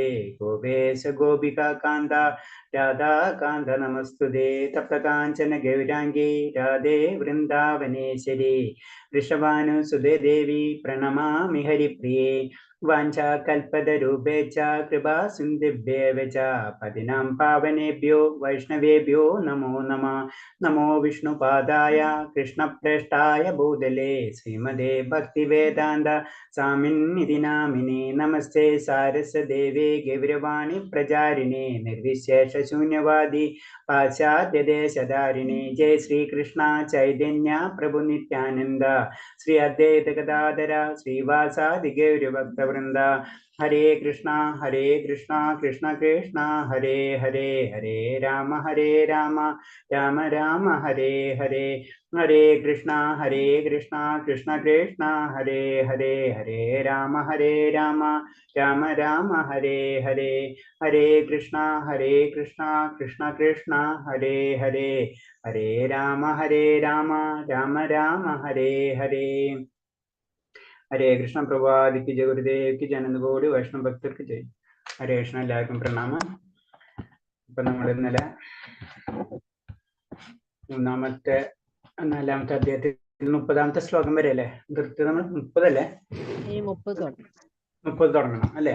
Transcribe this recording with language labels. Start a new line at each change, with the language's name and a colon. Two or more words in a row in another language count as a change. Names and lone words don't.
Sanskrit: ഗോപേശ ഗോപികാന്ത രാധാകാന്ത നമസ്തുതേ. തപ്തകാഞ്ചന ഗൗരാംഗീ രാധേ വൃന്ദാവനേശ്വരി. വൃഷഭാനുസുതേ ദേവി പ്രണമാമി ഹരിപ്രിയേ. വാഞ്ചാകൽപതരൂപേച്ഛ കൃപാ സിന്ധുഭ്യേവ ച. പതിനാം പാവനേഭ്യോ വൈഷ്ണവേഭ്യോ നമോ നമഃ. നമോ വിഷ്ണുപാദായ കൃഷ്ണപ്രേഷ്ഠായ ഭൂതലേ ശ്രീമതേ ഭക്തിവേദാന്ത സ്വാമിന്നിധി നാമിനേ. നമസ്തേ സാരസ്വതദേവേ ഗൗരവാണി പ്രചാരിണേ. നിർവിശേഷ ശൂന്യവാദി പാശ്ചാത്യദേശധാരിണേ. ജയ ശ്രീകൃഷ്ണ ചൈതന്യ പ്രഭു നിത്യാനന്ദ. ശ്രീ അദ്വൈത ഗദാധര ശ്രീവാസാദി ഗൗരഭക്തവൃന്ദ. ഹരേ കൃഷ്ണ കൃഷ്ണ കൃഷ്ണ ഹരേ ഹരേ. ഹരേ രാമ രാമ രാമ ഹരേ ഹരേ. ഹരേ കൃഷ്ണ കൃഷ്ണ കൃഷ്ണ ഹരേ ഹരേ. ഹരേ രാമ രാമ രാമ ഹരേ ഹരേ. ഹരേ കൃഷ്ണ കൃഷ്ണ കൃഷ്ണ ഹരേ ഹരേ. ഹരേ രാമ രാമ രാമ ഹരേ ഹരേ. ഹരേ കൃഷ്ണ.
Malayalam: പ്രഭാതിക്ക് ജയ ഗുരുദേവ്ക്ക് ജനനകോടി വൈഷ്ണവ ഭക്തർക്ക് ജയ്.
Sanskrit: ഹരേ കൃഷ്ണ.
Malayalam: എല്ലാവർക്കും പ്രണാമം. ഇപ്പൊ നമ്മൾ ഇന്നലെ നാലാമത്തെ അധ്യായത്തിൽ 30ാമത്തെ ശ്ലോകം വരെ അല്ലേ നിർത്തി? നമ്മൾ 30 അല്ലേ? 30 തുടങ്ങണം അല്ലേ?